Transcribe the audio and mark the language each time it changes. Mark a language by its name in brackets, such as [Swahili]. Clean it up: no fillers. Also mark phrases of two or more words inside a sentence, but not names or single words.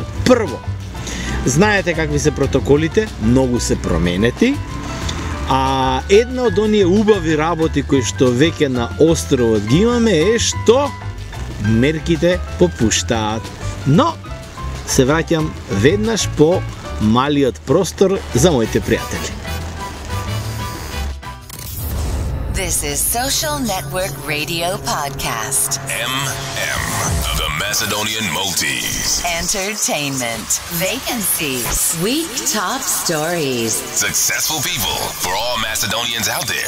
[Macedonian] Прво, знаете какви се протоколите, многу се променети, а една од оние убави работи кои што веќе на островот ги имаме е што мерките попуштаат. Но се враќам веднаш по малиот простор за моите пријатели. [English] This is Social Network Radio Podcast. MM, the Macedonian Maltese. Entertainment. Vacancies. Week top stories. Successful people for all Macedonians out there.